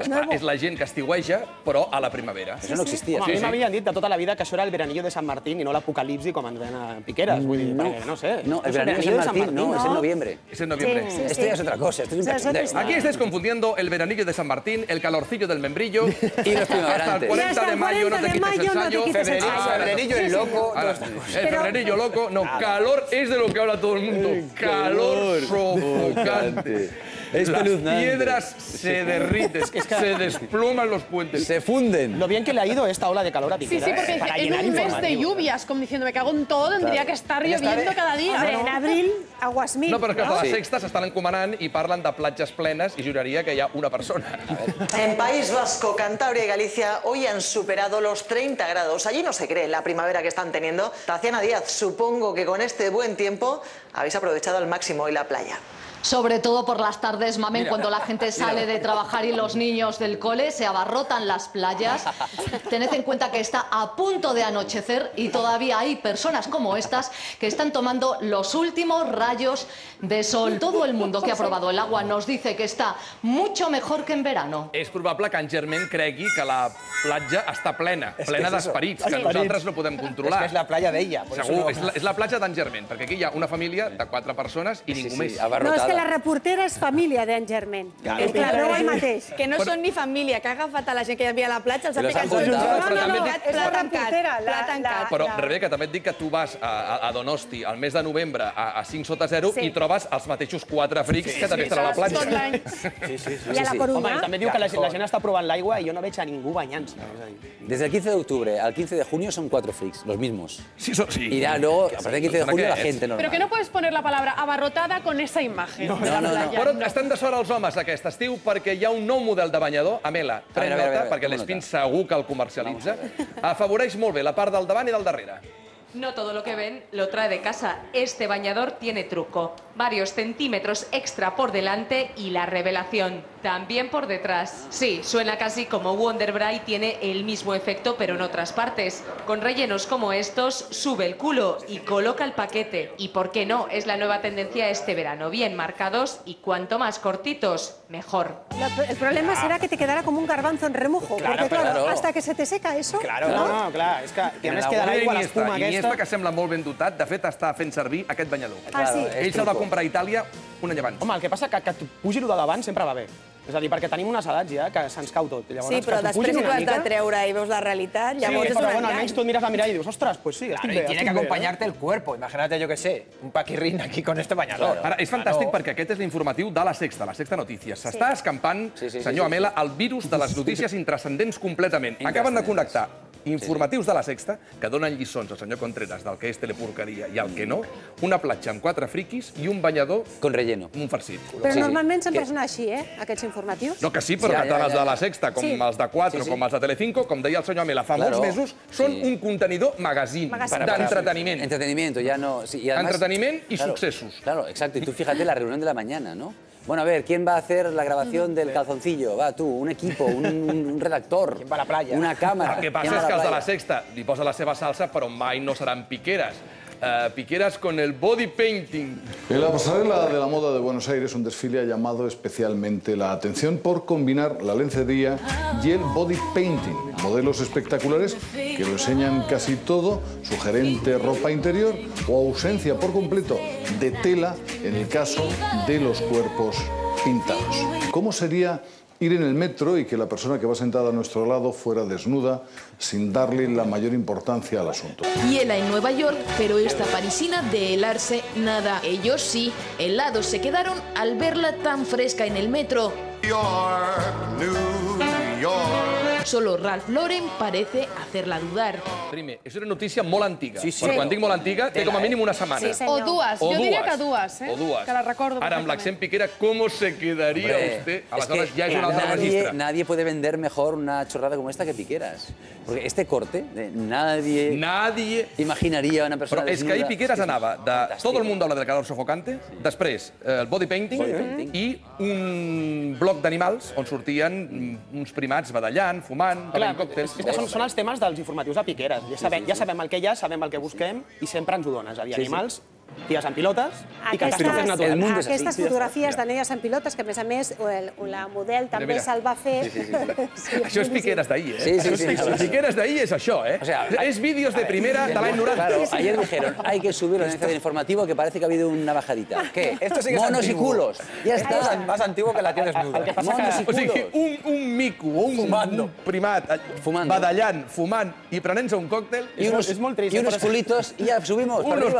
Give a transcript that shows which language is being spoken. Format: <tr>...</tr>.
<ca>És la gent que estiueja, però a la primavera. Això no existia. A mi m'havien dit de tota la vida que això era el veranillo de Sant Martín i no l'apocalipsi com ens ven a Piqueras. Vull dir, perquè, no sé.</ca> <es>No, el veranillo de Sant Martín no, es en noviembre. Es en noviembre. Esto ya es otra cosa, esto es un cachondeo. Aquí estáis confundiendo el veranillo de San Martín, el calorcillo del membrillo y los primaverantes. Hasta el 40 de mayo no te quites el sayo. Febrerillo el loco. El febrerillo loco. No, calor es de lo que habla todo el mundo. Calor sofocante. piedras se derriten, se desploman los puentes. Se funden. Lo bien que le ha ido esta ola de calor a Piqueras. Sí, porque en un mes de lluvias, como diciendo, me cago en todo, tendría que estar lloviendo cada día. En abril, aguas mil.</es> <ca>No, però és que a la Sexta s'estan encomanant i parlen de platges plenes i juraria que hi ha una persona.</ca> <es>En País Vasco, Cantabria y Galicia hoy han superado los 30 grados. Allí no se cree la primavera que están teniendo. Tatiana Díaz, supongo que con este buen tiempo habéis aprovechado al máximo hoy la playa. Sobre todo por las tardes, Mamen, cuando la gente sale de trabajar y los niños del cole, se abarrotan las playas. Tened en cuenta que está a punto de anochecer y todavía hay personas como estas que están tomando los últimos rayos de sol. Todo el mundo que ha probado el agua nos dice que está mucho mejor que en verano.</es> <ca>És probable que en Germain cregui que la platja està plena d'esperits, que nosaltres no podem controlar. És que és la playa d'ella. Segur, és la platja d'en Germain, perquè aquí hi ha una família de 4 persones i ningú més. No, és que la reportera és família d'en Germain. És clar, no el mateix. Que no són ni família, que ha agafat a la gent que hi havia a la platja, els ha picat tots. És la reportera. Pla tancat. Però, Rebeca, també et dic que tu vas a Donosti al mes de novembre a 5 sota 0 i trobes els mateixos 4 frics que també estan a la platja. Tot l'any. I a la Corunya? Home, i també diu que la gent està provant l'aigua i jo no veig a ningú banyant-se.</ca> <es>Desde el 15 de octubre al 15 de junio son 4 freaks, los mismos. Sí. Y ya luego, a partir del 15 de junio, la gente normal. Pero que no puedes poner la palabra abarrotada con esa imagen.</es> <ca>Però estan de sort els homes aquest estiu perquè hi ha un nou model de banyador, Amela, pren nota, perquè l'Espín segur que el comercialitza. Afavoreix molt bé la part del davant i del darrere.</ca> <es>No todo lo que ven lo trae de casa. Este bañador tiene truco. Varios centímetros extra por delante y la revelación. También por detrás. Sí, suena casi como Wonder Bra y tiene el mismo efecto, pero en otras partes. Con rellenos como estos, sube el culo y coloca el paquete. Y por qué no, es la nueva tendencia este verano. Bien marcados y cuanto más cortitos, mejor. El problema será que te quedará como un garbanzo en remojo. Porque claro, hasta que se te seca eso... Claro, no,</es> <ca>clar, és que a més queda l'aigua, l'espuma aquesta... Iniesta, que sembla molt ben dotat, de fet està fent servir aquest banyador. Ell se'l va comprar a Itàlia un any abans. Home, el que passa que et pugi el de davant sempre va bé. És a dir, perquè tenim unes edats ja que se'ns cau tot. Sí, però després si tu has de treure i veus la realitat, llavors és un engany. Almenys tu miras la mirada y dius, ostras,</ca> <es>pues sí,</es> <ca>estic bé.</ca> <es>Y tiene que acompañarte el cuerpo. Imagínate, yo qué sé, un paquirrín aquí con este bañador.</es> <ca>Ara, és fantàstic perquè aquest és l'informatiu de la Sexta Notícies. S'està escampant, senyor Amela, el virus de les notícies intrascendents completament. Acaben de connectar informatius de la Sexta, que donen lliçons al senyor Contreras del que és teleporqueria i el que no, una platja amb 4 friquis i un banyador...</ca> <es>Con relleno.</es> <ca>Un farcit. Però normalment sempre són així, aquests informatius. No, que sí, però que tant els de la Sexta, com els de 4, com els de Telecinco, com deia el senyor Amela fa molts mesos, són un contenidor magazine d'entreteniment.</ca> <es>Entretenimiento, ya no...</es> <ca>Entreteniment</ca> <es>y sucesos. Claro, exacto. Y tú fíjate la reunión de la mañana, ¿no? Bueno, a ver, ¿quién va a hacer la grabación del calzoncillo? Va, tú, un equipo, un redactor. ¿Quién va a la playa? Una cámara.</es> <ca>El que passa és que els de la Sexta li posa la seva salsa, però mai no seran piqueras.</ca> <es>Piqueras con el body painting. En la pasarela de la moda de Buenos Aires, un desfile ha llamado especialmente la atención por combinar la lencería y el body painting. Modelos espectaculares que lo enseñan casi todo, sugerente ropa interior o ausencia por completo de tela en el caso de los cuerpos pintados. ¿Cómo sería ir en el metro y que la persona que va sentada a nuestro lado fuera desnuda sin darle la mayor importancia al asunto? Hiela en Nueva York, pero esta parisina de helarse nada. Ellos sí, helados se quedaron al verla tan fresca en el metro. Solo Ralph Lauren parece hacerla dudar.</es> <ca>Primer, és una notícia molt antiga. Però quan dic molt antiga, té com a mínim una setmana. O dues. Jo diria que dues, que la recordo. Ara, amb l'accent piquera,</ca> <es>¿cómo se quedaría usted?</es> <ca>Aleshores ja és un altre registre.</ca> <es>Nadie puede vender mejor una chorrada como esta que Piqueras. Porque este corte, nadie imaginaria una persona</es> <ca>desnuda. Però és que ahir Piqueras anava de</ca> <es>Todo el mundo habla del calor sofocante,</es> <ca>després el body painting i un bloc d'animals on sortien uns primats badallant, fumant, bevent còctels. Són els temes dels informatius de Piqueras. Ja sabem el que hi ha, sabem el que busquem i sempre ens ho dones. És a dir, animals, ties en pilotes i catastrofes naturals. Aquestes fotografies de neies en pilotes, que a més la model també se'l va fer... Això és Piqueras d'ahir, Piqueras d'ahir és això, És vídeos de primera de l'any 90.</ca> <es>Claro, ayer dijeron, hay que subirlo en este informativo que parece que ha habido una bajadita. ¿Qué? Monos y culos. Ya está. Más antiguo que la tía desnuda. Monos y culos.</es> <ca>O sigui, un mico o un primat badallant, fumant i prenent-se un còctel...</ca> <es>Y unos culitos y ya subimos para arriba.</es>